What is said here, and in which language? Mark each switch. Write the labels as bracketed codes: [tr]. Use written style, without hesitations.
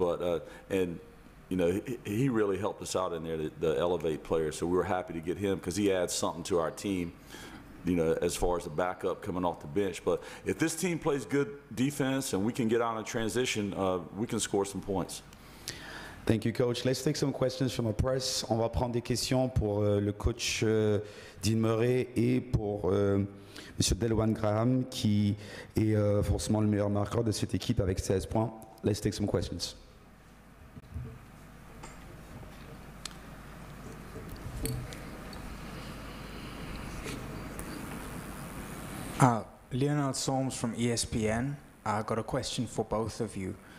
[en] But, and, you know, he really helped us out in there, the elevate player. So we were happy to get him because he adds something to our team, you know, as far as the backup coming off the bench. But if this team plays good defense and we can get on a transition, we can score some points. Thank you, Coach. Let's take some questions from the press. [fr] On va prendre des questions pour le coach Dean Murray et pour Monsieur Delwan Graham, qui est forcément le meilleur marqueur de cette équipe avec 16 points. [en] Let's take some questions. Leonard Solms from ESPN. I got a question for both of you.